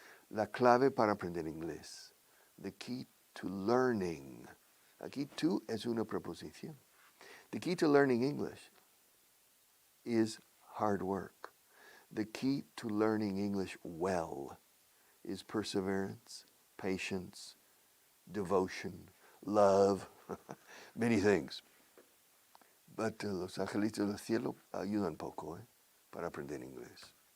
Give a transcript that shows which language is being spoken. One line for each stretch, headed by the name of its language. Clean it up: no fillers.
Spanish: La clave para aprender inglés.
English: The key to learning.
Spanish: Aquí to es una preposición.
English: The key to learning English is hard work. The key to learning English well is perseverance, patience, devotion, love, many things.
Spanish: But los angelitos del cielo ayudan poco para aprender inglés.